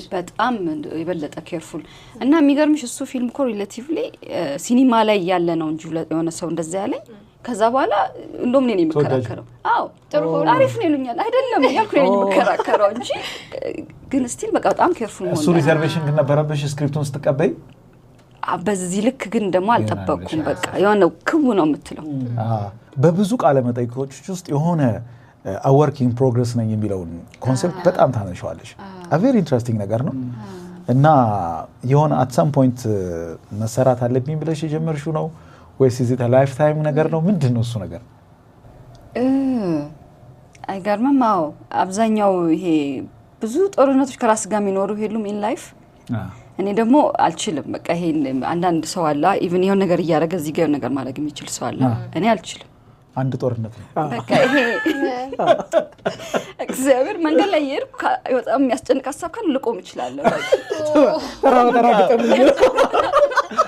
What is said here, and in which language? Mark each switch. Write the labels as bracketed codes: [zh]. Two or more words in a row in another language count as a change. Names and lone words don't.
[am] በጣም የበለጠ ኬርፉል እና የሚገርምሽ እሱ ፊልም ኮ ሪሌቲቭሊ ሲኒማ ላይ ያለ ነው እንጂ የሆነ ሰው እንደዛ ያለኝ ከዛ በኋላ እንደውም እኔ ነኝ የምከራከረው ጥሩ ሆነ አሪፍ ነው ይሉኛል አይደለም ያልኩ ነኝ የምከራከረው እንጂ ግን ስቲል በቃ በጣም ኬርፉል ነው እሱ ሪዘርቬሽን ግን ነበረብሽ ስክሪፕቱን ስትቀበይ በዚህ ልክ ግን ደግሞ አልጠበቅኩም በቃ የሆነ ክው ነው የምትለው በብዙ ቃለ መጠይቆች ውስጥ የሆነ [en] a work in progress [am] ነኝ የሚለውን ኮንሰፕት በጣም ታነሻዋለሽ [en] a very interesting [am] ነገር ነው እና የሆነ [en] at some point [am] መሰራት አለብኝ ብለሽ የጀመርሽው ነው ወይስ [en] is it a lifetime [am] ነገር ነው ምንድነው እሱ ነገር አይገርምም አዎ አብዛኛው ይሄ ብዙ ጦርነቶች ከራስ ጋር የሚኖሩ ሄሉም [en] in life [am] እኔ ደግሞ አልችልም በቃ ይሄ አንዳንድ ሰው አለ ኢቭን የሆነ ነገር እያደረገ እዚህ ጋር ነገር ማድረግ የሚችል ሰው አለ እኔ አልችልም አንድ ጦርነት ነው በቃ ይሄ እግዚአብሔር መንገድ ላይ ይርኩ በጣም የሚያስጨንቅ ሐሳብ ካለ ልቆም ይችላል